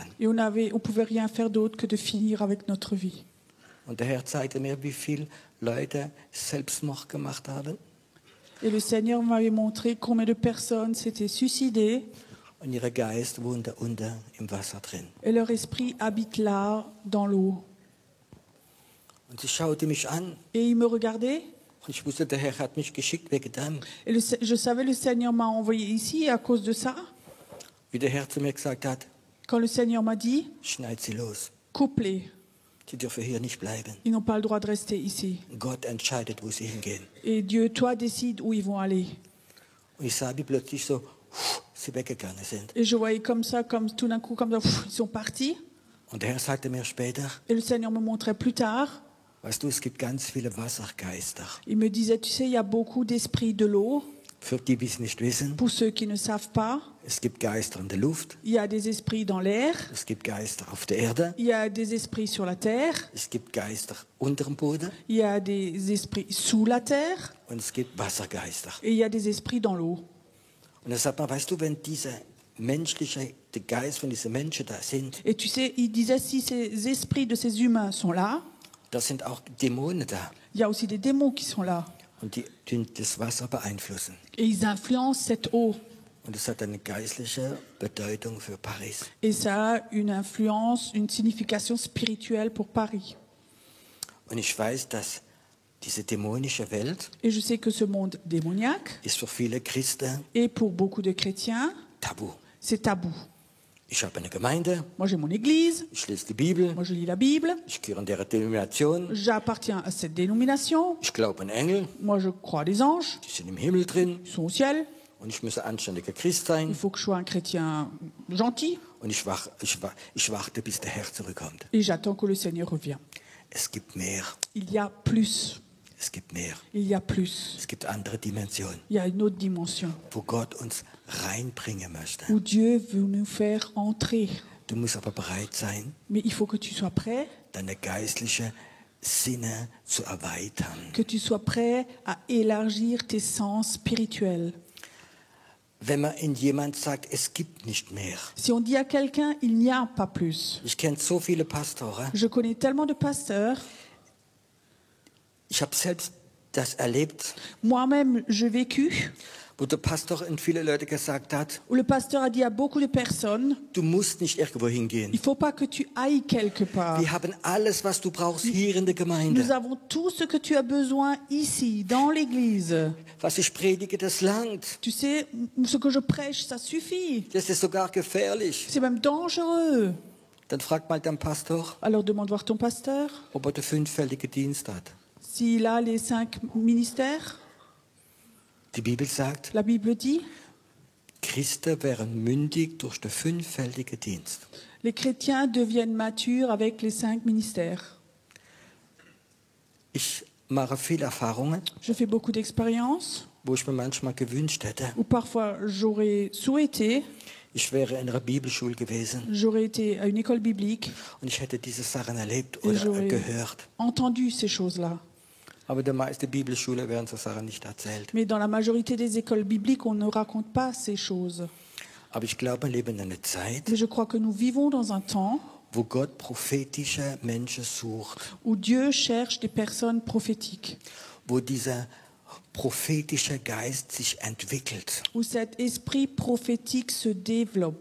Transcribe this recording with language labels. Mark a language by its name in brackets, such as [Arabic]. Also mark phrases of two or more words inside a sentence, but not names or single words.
[French] Et on pouvait rien faire d'autre que de finir avec notre vie. [German] Und der Herr zeigte mir, wie viele Leute Selbstmord gemacht haben [French] Et le Seigneur m'avait montré combien de personnes s'étaient suicidées [German] und ihr Geist wohnte unter im Wasser drin. [French] et leur esprit habite là, dans l'eau. [German] Und sie schaute mich an [French] Et ils me regardaient. [German] und ich wusste, der Herr hat mich geschickt wegen dem. [French] Et je savais le Seigneur m'a envoyé ici à cause de ça. [German] Wie der Herr zu mir gesagt hat, [French] Quand le Seigneur m'a dit, [German] schneid sie los. [French] coupe-les. [German] Sie dürfen hier nicht bleiben. [French] Ils n'ont pas le droit de rester ici. [German] Gott entscheidet, wo sie hingehen. [French] Et Dieu, toi, décide où ils vont aller. [German] Und ich sah, wie plötzlich so sie weggegangen sind. [French] Et je voyais comme ça, comme tout d'un coup, comme ça, ils sont partis. [German] Und der Herr sagte mir später, [French] Et le Seigneur me montrait plus tard. [German] weißt du, es gibt ganz viele Wassergeister. [French] Il me disait, tu sais, il y a beaucoup d'esprits de l'eau. [German] Für die, die es nicht wissen, [French] Pour ceux qui ne savent pas, [German] es gibt Geister in der Luft, [French] il y a des esprits dans l'air. [German] es gibt Geister auf der Erde, [French] Il y a des esprits sur la terre. [German] es gibt Geister unter dem Boden [French] Il y a des esprits sous la terre. [German] und es gibt Wassergeister. [French] Et il y a des esprits dans l'eau. [German] Und dann sagt man, weißt du, wenn der Geist von diesen Menschen da sind, [French] Et tu sais, il disait, si ces esprits de ces humains sont là, [German] da sind auch Dämonen da [French] il y a aussi des démons qui sont là. [German] und die tun das Wasser beeinflussen. [French] Et ils influencent cette eau. [German] Und es hat eine geistliche Bedeutung für Paris. [French] Et ça a une influence, une signification spirituelle pour Paris. [German] Und ich weiß, dass diese dämonische Welt [French] Et je sais que ce monde démoniaque [German] ist für viele Christen [French] est pour beaucoup de chrétiens, [German] tabu. [French] c'est tabou. [German] Ich habe eine Gemeinde, [French] Moi j'ai mon église, [German] ich lese die Bibel, [French] moi je lis la Bible, [German] ich gehöre in der Denomination, [French] j'appartiens à cette dénomination, [German] ich glaube an Engel, [French] moi je crois les anges, [German] die sind im Himmel drin [French] ils sont au ciel, [German] und ich muss ein anständiger Christ [French] il [German] sein [French] faut que je sois un chrétien gentil [German] und ich warte, bis der Herr zurückkommt. [French] et j'attends que le Seigneur revienne. [German] Es gibt mehr, [French] Il y a plus, [German] es gibt mehr. [French] il y a plus, [German] Es gibt andere Dimensionen, [French] il y a une autre dimension [German] wo Gott uns reinbringen möchte. [French] où Dieu veut nous faire entrer. [German] Du musst aber bereit sein, [French] Mais il faut que tu sois prêt, [German] deine geistliche Sinne zu erweitern. [French] que tu sois prêt à élargir tes sens spirituels. [German] Wenn man in jemand sagt, es gibt nicht mehr. [French] Si on dit à quelqu'un, il n'y a pas plus. [German] Ich kenne so viele Pastoren, [French] Je connais tellement de pasteurs, [German] Ich habe selbst das erlebt, [French] Moi-même, j'ai vécu, [German] wo der Pastor und viele Leute gesagt hat, [French] où le pasteur a dit à beaucoup de personnes, [German] du musst nicht irgendwo hingehen. [French] il faut pas que tu ailles quelque part. [German] Wir haben alles, was du brauchst hier in der [French] Nous [German] Gemeinde. [French] avons tout ce que tu as besoin ici, dans l'église. [German] Was ich predige, das langt. [French] Tu sais, ce que je prêche, ça suffit. [German] Das ist sogar gefährlich. [French] C'est même dangereux. [German] Dann frag mal deinen Pastor, [French] Alors demande voir ton pasteur, [German] ob er den fünffältigen Dienst hat. [French] s'il a les 5 ministères. [German] Die Bibel sagt, [French] La Bible dit, [German] Christen wären mündig durch den fünffältigen Dienst. [French] les chrétiens deviennent matures avec les 5 ministères. [German] Ich mache viele Erfahrungen, [French] Je fais beaucoup d'expériences, [German] wo ich mir manchmal gewünscht hätte, [French] où parfois j'aurais souhaité, [German] ich wäre in einer Bibelschule gewesen [French] j'aurais été à une école biblique [German] und ich hätte diese Sachen erlebt [French] et [German] oder [French] j'aurais [German] gehört. [French] entendu ces choses-là. [German] Aber der meiste Bibelschule werden so Sachen nicht erzählt. [French] Mais dans la majorité des écoles bibliques, on ne raconte pas ces choses. [German] Aber ich glaube, wir leben in einer Zeit, [French] Mais je crois que nous vivons dans un temps [German] wo Gott prophetische Menschen sucht, [French] où Dieu cherche des personnes prophétiques, [German] wo dieser prophetische Geist sich entwickelt. [French] où cet esprit prophétique se développe.